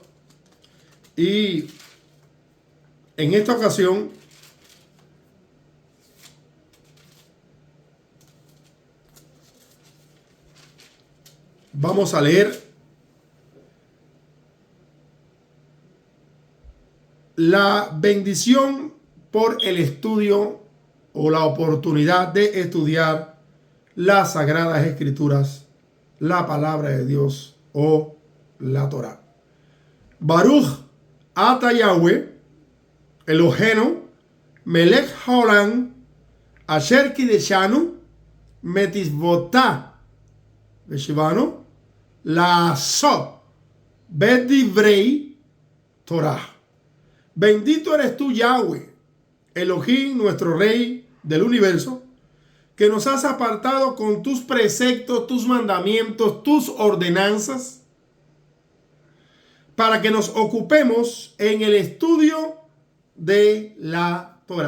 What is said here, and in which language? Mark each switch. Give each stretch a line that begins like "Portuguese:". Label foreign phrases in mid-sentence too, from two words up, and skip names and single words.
Spanish: Y en esta ocasión vamos a leer la bendición por el estudio o la oportunidad de estudiar las Sagradas Escrituras, la palabra de Dios o la Torá.
Hebrew: ברוך אתה יהוה אלוהינו מלך העולם אשר קידשנו במצוותיו וציוונו לעשות בדברי תורה.
Spanish: Bendito eres tú, Yahweh, Elohim, nuestro Rey del universo, que nos has apartado con tus preceptos, tus mandamientos, tus ordenanzas, para que nos ocupemos en el estudio de la Torah.